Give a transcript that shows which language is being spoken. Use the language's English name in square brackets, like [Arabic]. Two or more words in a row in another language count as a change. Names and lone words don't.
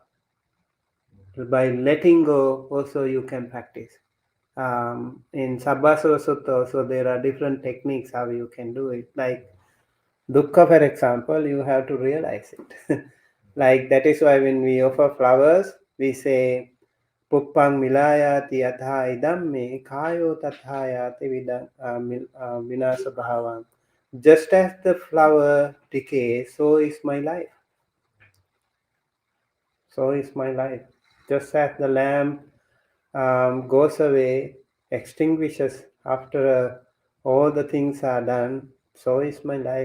[English] By letting go, also you can practice. In Sabbasava Sutta, also there are different techniques how you can do it. Like dukkha, for example, you have to realize it. Like that is why when we offer flowers, we say [Pali] Puppang milayati yatha idam me kayo tathayati vinasa bhavam. [English] Just as the flower decays, so is my life. So is my life. Just as the lamp goes away, extinguishes after all the things are done, so is my life.